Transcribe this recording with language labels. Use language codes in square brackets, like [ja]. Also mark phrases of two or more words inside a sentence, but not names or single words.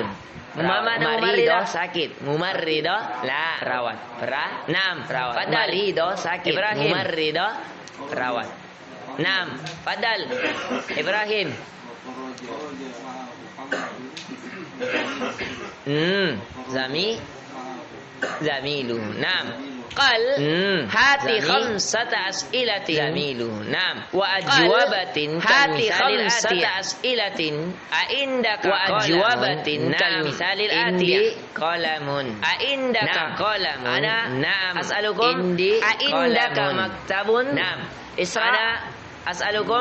[id] Mana mumarridah sakit. Mumarridah la perawat. Naam, perawat. Mumarridah sakit. Ibrahim. Mumarridah perawat. [ar] نعم، فضل. إبراهيم. زميله. نعم. قال هاتي خمسة أسئلة زميله نعم وأجوبة هاتي خمسة أسئلة أعندك وأجوبة كالمثال الآتي قلم أعندك قلم أنا نعم أسألكم أعندك مكتب نعم أنا أسألكم